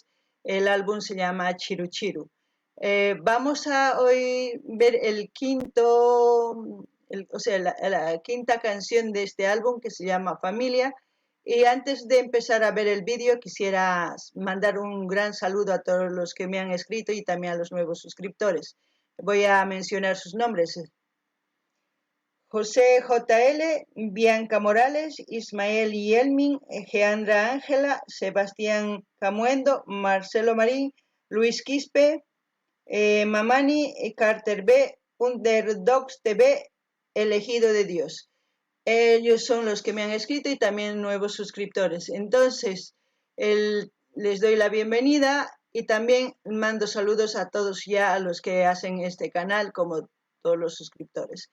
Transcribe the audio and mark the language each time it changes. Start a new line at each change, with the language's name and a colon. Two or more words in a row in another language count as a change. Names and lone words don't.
Spanish: El álbum se llama Chiru Chiru. Vamos a hoy ver el quinto, la quinta canción de este álbum, que se llama Familia. Y antes de empezar a ver el vídeo, quisiera mandar un gran saludo a todos los que me han escrito y también a los nuevos suscriptores. Voy a mencionar sus nombres. José JL, Bianca Morales, Ismael Yelmin, Geandra Ángela, Sebastián Camuendo, Marcelo Marín, Luis Quispe, Mamani, Carter B, Underdogs TV, Elegido de Dios. Ellos son los que me han escrito y también nuevos suscriptores. Entonces, les doy la bienvenida y también mando saludos a todos ya a los que hacen este canal, como todos los suscriptores.